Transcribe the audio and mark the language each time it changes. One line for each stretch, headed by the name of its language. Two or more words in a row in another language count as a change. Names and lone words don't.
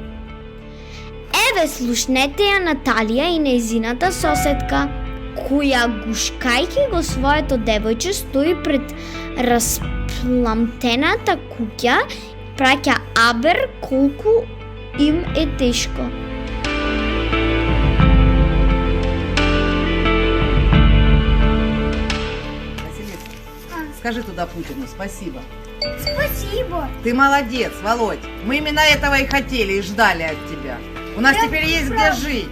Macedonian: Еве, слушнете ја Наталија и нејзината соседка. која гушкајќи го своето девојче стои пред распламтената куќа и праќа абер колку им е тешко.
Russian: Скажи туда Путину спасибо. Спасибо. Ты молодец, Володь. Мы именно этого и хотели, и ждали от тебя. У нас теперь есть где жить.